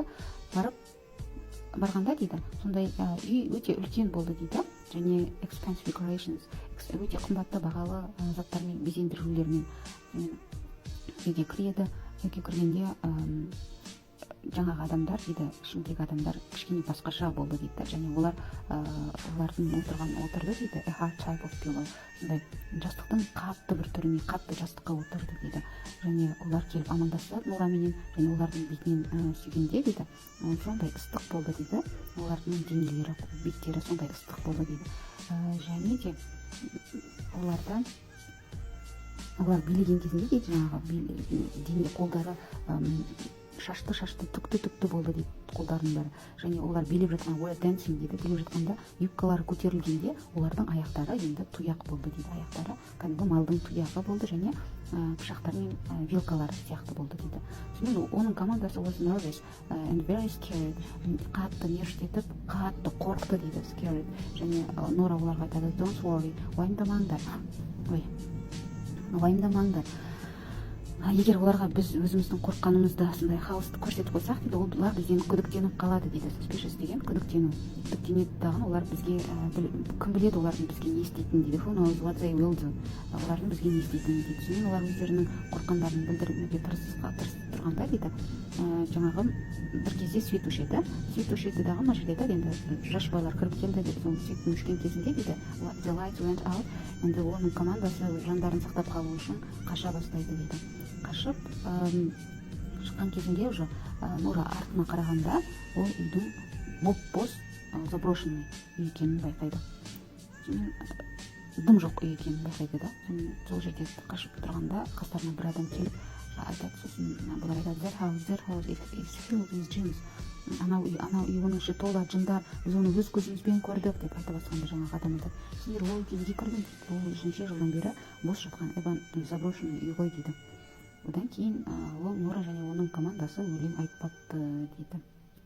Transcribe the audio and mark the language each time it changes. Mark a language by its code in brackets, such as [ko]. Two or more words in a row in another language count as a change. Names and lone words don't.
[kk] Барғанда дейді, сондай үй өте үлкен болды дейді, және [en] expensive decorations, [kk] өте қымбатты бағалы заттармен, безендірулермен үйге кіреді. Үйге кіргенде жаңағы адамдар дейді, ішіндегі адамдар кішкене басқаша болды дейді, және олардың отырды дейді, [en] a hard type of pillow, [kk] сондай жастықтың қатты бір түріне, қатты жастыққа отырды дейді. Және олар келіп амандасады Нураменен, және олардың бетінен сүйгенде дейді, сондай ыстық болды дейді, олардың денелері, беттері сондай ыстық болды дейді. Және де олар билеген кезінде дейді, жаңағы дене қолдары шашты түкті болды дейді, қолдарының бәрі. Және олар билеп жатқан, [en] were dancing [kk] дейді, билеп жатқанда юбкалары көтерілгенде олардың аяқтары енді тұяқ болды дейді. Аяқтары кәдімгі малдың тұяғы болды, және пышақтар мен вилкалар сияқты болды дейді. Сонымен оның командасы [en] was nervous and very scared, [kk] қатты нервтетіп, қатты қорықты дейді, scared. Және Нура оларға айтады, [en] don't worry, [kk] уайымдамаңдар. Егер оларға біз өзіміздің қорыққанымызды сондай хаосты көрсетіп қойсақ дейді, олар бізден күдіктеніп қалады дейді. Suspicious деген күдіктенеді дағын, олар бізге кім біледі олардың бізге не істейтінін дейді. [en] Who knows what they will do, [kk] олардың бізге не істейтінін дейді. Сонымен олар өздерінің қорыққандарын білдірмеуге тырысып тұрғанда дейді, жаңағы бір кезде свет өшеді дағы, мына жерде енді жас байлар кіріп келді дейді. Сол светтің өшкен кезінде дейді, [en] the light went out, [kk] енді оның командасы жандарын сақтап қалу үшін қаша бастайды дейді. Қашып шыққан кезінде уже Нура артына қарағанда ол үйдің бос заброшенный үй екенін байқайды. Дым жоқ үй екенін байқайды да. Сол жерде қашып тұрғанда қастарына бір адам келіп айтады, сосын бұлар айтады, [en] that house is filled with jinns. [kk] Анау үй оның іші толы жындар, біз оны өз көзімізбен көрдік деп айта бастағанда жаңағы адам айтады, сендер ол үйге кірген, ол 3 жылдан бері бос жатқан заброшенный үй ғой дейді. Одан кейін ол Нура және оның командасы өлең айтпапты дейді.